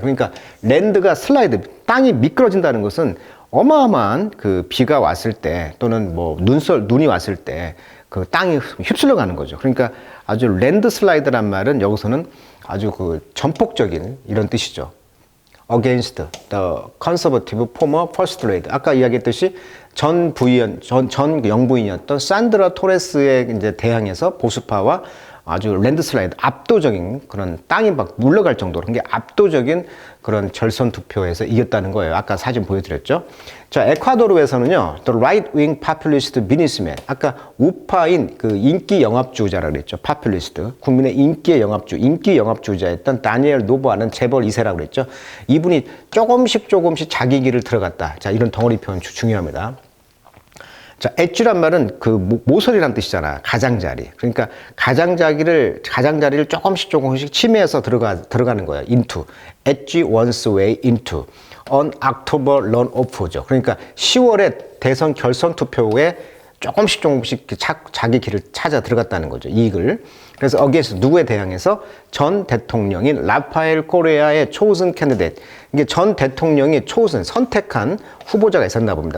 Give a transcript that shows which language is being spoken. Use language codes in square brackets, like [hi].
[ko] 그러니까 랜드가 슬라이드, 땅이 미끄러진다는 것은 어마어마한 그 비가 왔을 때 또는 뭐 눈이 왔을 때 그 땅이 휩쓸려 가는 거죠. 그러니까 아주 랜드 슬라이드란 말은 여기서는 아주 그 전폭적인 이런 뜻이죠. [en] against the conservative former first lady. [ko] 아까 이야기했듯이 전 영부인이었던 산드라 토레스에 이제 대항해서 보수파와 아주 랜드슬라이드, 압도적인 그런 땅이 막 물러갈 정도로, 그게 압도적인 그런 결선 투표에서 이겼다는 거예요. 아까 사진 보여드렸죠. 자, 에콰도르에서는요, 또 [en] right wing populist businessman, [ko] 아까 우파인 그 인기 영합주의자라고 그랬죠. populist, 국민의 인기 영합주의자였던 다니엘 노보아는 재벌 2세라고 그랬죠. 이분이 조금씩 자기 길을 들어갔다. 자, 이런 덩어리 표현 중요합니다. 자, 엣지란 말은 그 모서리란 뜻이잖아. 가장자리. 그러니까 가장자리를 조금씩 침해해서 들어가는 거야. [en] into. 엣지 one's way into. on October runoff죠. [ko] 그러니까 10월에 대선 결선 투표에 조금씩 자기 길을 찾아 들어갔다는 거죠. 이익을. 그래서 against 누구에 대항해서 전 대통령인 라파엘 코레아의 [en] chosen candidate. [ko] 이게 전 대통령이 선택한 후보자가 있었나 봅니다.